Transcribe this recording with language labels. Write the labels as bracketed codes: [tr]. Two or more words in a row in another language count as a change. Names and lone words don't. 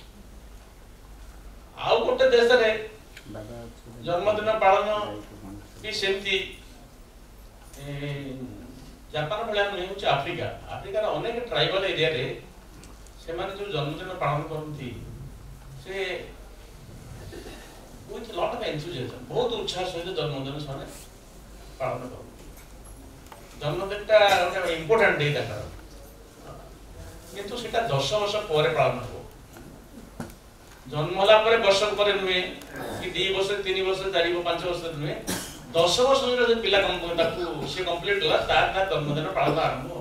[or] ଆଉ ଗୋଟେ ଦେଶରେ ଜନ୍ମଦିନ ପାଳନ ବି ସେମିତି ଜାପାନ ଭଳିଆ ନୁହେଁ, ହେଉଛି ଆଫ୍ରିକା। ଆଫ୍ରିକାର ଅନେକ ଟ୍ରାଇବାଲ ଏରିଆରେ ସେମାନେ ଯେଉଁ ଜନ୍ମଦିନ ପାଳନ କରନ୍ତି ସେ [en] with lot of enthusiasm, [or] ବହୁତ ଉତ୍ସାହ ସହିତ ଜନ୍ମଦିନ ସେମାନେ ପାଳନ କରନ୍ତି। ଜନ୍ମଦିନଟା ଗୋଟେ [en] important day [or] ତାଙ୍କର, କିନ୍ତୁ ସେଟା 10 ବର୍ଷ ପରେ ପାଳନ ହେବ। ଜନ୍ମ ହେଲା ପରେ ବର୍ଷ ପରେ ନୁହେଁ, କି 2 ବର୍ଷ 3 ବର୍ଷ 4 5 ବର୍ଷ ନୁହେଁ, 10 ବର୍ଷ ଯଦି ପିଲା ତାକୁ ସେ କମ୍ପ୍ଲିଟ୍ ହେଲା ତାର ଜନ୍ମଦିନ ପାଳନ ଆରମ୍ଭ ହେବ।